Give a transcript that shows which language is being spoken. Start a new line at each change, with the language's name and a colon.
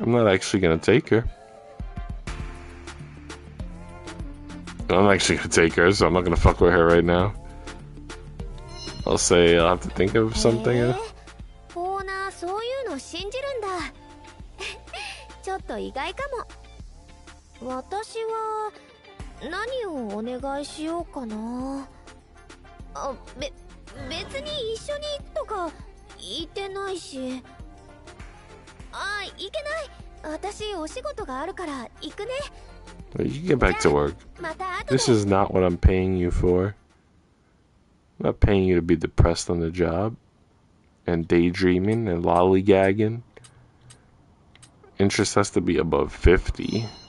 English: I'm not actually gonna take her. I'm actually gonna take her, so I'm not gonna fuck with her right now. I'll say I'll have to think of something.
Japanese: オーナーそういうの信じるんだ。ちょっと意外かも。私は何をお願いしようかな。あ、別に一緒に行くとか言ってないし。あ、いけない。私お仕事があるから行くね。
English: You can get back to work. This is not what I'm paying you for. I'm not paying you to be depressed on the job and daydreaming and lollygagging interest has to be above 50.